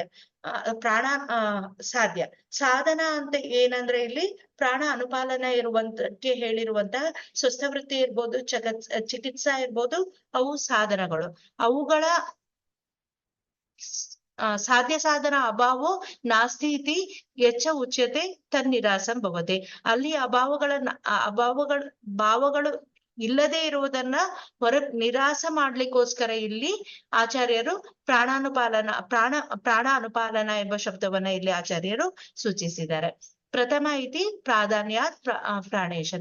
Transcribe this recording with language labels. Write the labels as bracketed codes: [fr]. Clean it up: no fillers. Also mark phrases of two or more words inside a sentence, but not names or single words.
[kn] ಸಾಧ್ಯ. ಸಾಧನ ಅಂತ ಏನಂದ್ರೆ ಇಲ್ಲಿ ಪ್ರಾಣ ಅನುಪಾಲನ ಇರುವಂತಕ್ಕೆ ಹೇಳಿರುವಂತಹ ಸ್ವಸ್ಥವೃತ್ತಿ ಇರ್ಬೋದು, ಚಿಕಿತ್ಸಾ ಇರ್ಬೋದು, ಅವು ಸಾಧನಗಳು. [sa] ಅವುಗಳ ಸಾಧ್ಯ ಸಾಧನ ಅಭಾವೋ ನಾಸ್ತಿ ಇತಿ ಯಚ್ಚ ಉಚ್ಯತೆ ತನ್ನಿರಾಸಂ ಭವತೆ. [kn] ಅಲ್ಲಿ ಭಾವಗಳು ಇಲ್ಲದೆ ಇರುವುದನ್ನ ನಿರಾಸ ಮಾಡ್ಲಿಕ್ಕೋಸ್ಕರ ಇಲ್ಲಿ ಆಚಾರ್ಯರು ಪ್ರಾಣ ಅನುಪಾಲನ ಎಂಬ ಶಬ್ದವನ್ನ ಇಲ್ಲಿ ಆಚಾರ್ಯರು ಸೂಚಿಸಿದ್ದಾರೆ. [sa] ಪ್ರಥಮ ಇತಿ ಪ್ರಾಧಾನ್ಯಾತ್ ಪ್ರಾಣೇಶನ.